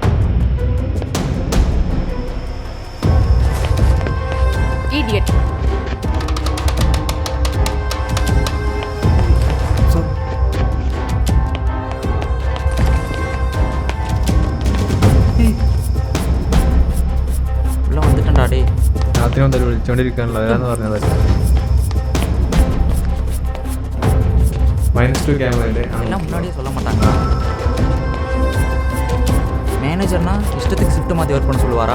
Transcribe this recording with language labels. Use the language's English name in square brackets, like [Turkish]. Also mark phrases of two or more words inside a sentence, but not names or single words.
[Tamil] Idiot. உள்ள வந்துட்டேன்டா டே. [Malayalam] രാത്രി വന്നിട്ട് വിളിച്ചോണ്ടിരിക്കാനുള്ള അതാന്ന് പറഞ്ഞത്. -2 ക്യാമറ അല്ലേ? [Tamil] எல்லாம் முன்னாடியே சொல்ல மாட்டாங்க. மேனேஜர்னா இஷ்டத்துக்கு ஷிஃப்ட் மாற்றி ஒர்க் பண்ண சொல்லுவாரா?